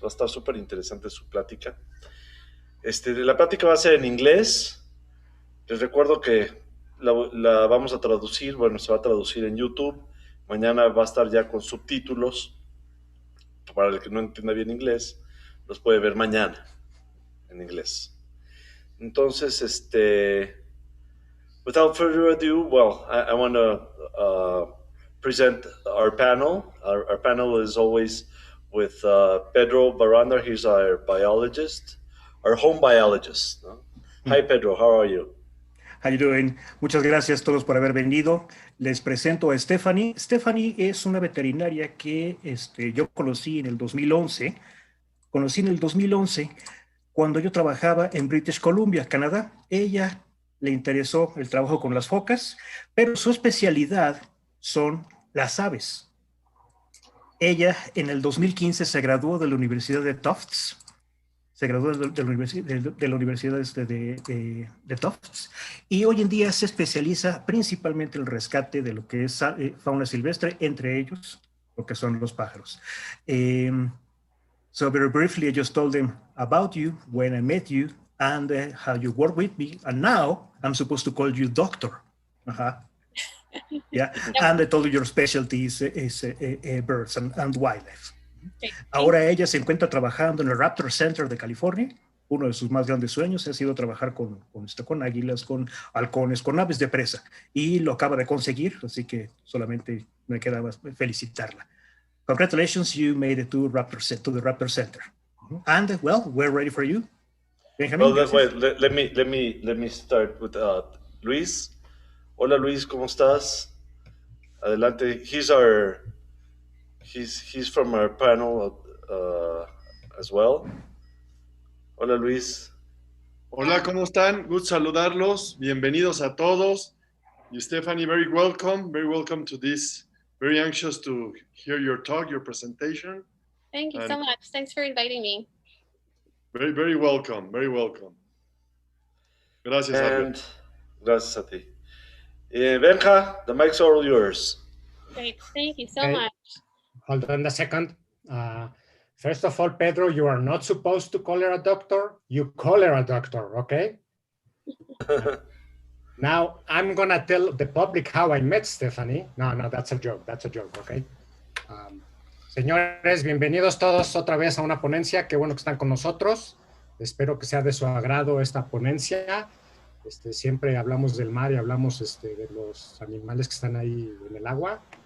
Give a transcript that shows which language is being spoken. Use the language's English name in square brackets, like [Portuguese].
[Spanish] Va a estar súper interesante su plática. La plática va a ser en inglés. Les recuerdo que la vamos a traducir. Bueno, se va a traducir en YouTube. Mañana va a estar ya con subtítulos. Para el que no entienda bien inglés, los puede ver mañana en inglés. Entonces, [English] without further ado, well, I want to present our panel. Our panel is always with Pedro Baranda. He's our biologist, our home biologist. [Spanish] ¿No? [English] Hi, Pedro. How are you? How you doing? [Spanish] Muchas gracias a todos por haber venido. Les presento a Stephany. Stephany es una veterinaria que yo conocí en el 2011. Conocí en el 2011 cuando yo trabajaba en British Columbia, Canadá. Ella le interesó el trabajo con las focas, pero su especialidad son las aves. Ella en el 2015 se graduó de la Universidad de Tufts. Se graduó de la Universidad de Tufts y hoy en día se especializa principalmente en el rescate de lo que es fauna silvestre, entre ellos lo que son los pájaros. [English] So very briefly, I just told them about you, when I met you, and how you work with me, and now I'm supposed to call you doctor. Yeah, and I told you your specialty is birds and wildlife. [Spanish] Ahora ella se encuentra trabajando en el Raptor Center de California. Uno de sus más grandes sueños ha sido trabajar con águilas, con halcones, con aves de presa. Y lo acaba de conseguir, así que solamente me queda más felicitarla. [English] Congratulations, you made it to the Raptor Center. And, well, we're ready for you. Benjamin, well, wait, let me start with Luis. [Spanish] Hola, Luis, ¿cómo estás? Adelante. [English] He's from our panel as well. [Spanish] Hola, Luis. Hola, ¿cómo están? [English] Good [Spanish] saludarlos. Bienvenidos a todos. Y [English] Stephany, very welcome to this. Very anxious to hear your talk, your presentation. Thank you so much. Thanks for inviting me. Very welcome. [Spanish] Gracias, [English] And [Spanish] gracias a ti. [English] Benja, the mic's all yours. Great. Thank you so much. Hold on a second. First of all, Pedro, you are not supposed to call her a doctor. You call her a doctor, okay? Now, I'm going to tell the public how I met Stephany. No, that's a joke, okay? [Spanish] Señores, bienvenidos todos otra vez a una ponencia. Qué bueno que están con nosotros. Espero que sea de su agrado esta ponencia. Siempre hablamos del mar y hablamos de los animales que están ahí en el agua.